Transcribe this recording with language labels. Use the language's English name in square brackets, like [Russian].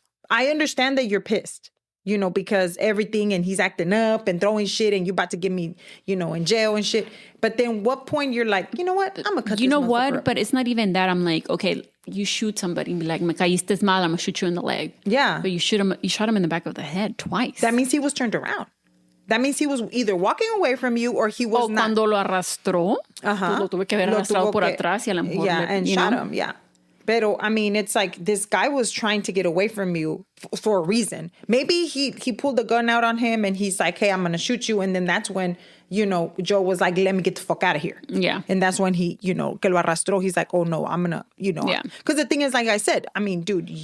[English] I understand that you're pissed. Because everything, and he's acting up and throwing shit, and you're about to get me, in jail and shit. But then what point you're like, you know what? I'm going to cut this You know what? up. But it's not even that. I'm like, okay, you shoot somebody and be like, [Spanish] me caíste mal, [English] I'm going to shoot you in the leg. Yeah. But you shot him in the back of the head twice. That means he was turned around. That means he was either walking away from you or he was not. [Spanish] Cuando lo arrastró, lo tuve que ver arrastrado por atrás y a lo mejor [English] and shot him, yeah. [Spanish] Pero, [English] I mean, it's like this guy was trying to get away from you for a reason. Maybe he pulled the gun out on him and he's like, hey, I'm going to shoot you. And then that's when, Joe was like, let me get the fuck out of here. Yeah. And that's when he, [Spanish] que lo arrastró. [English] He's like, oh, no, I'm going to, Yeah. Because the thing is, like I said, I mean, dude,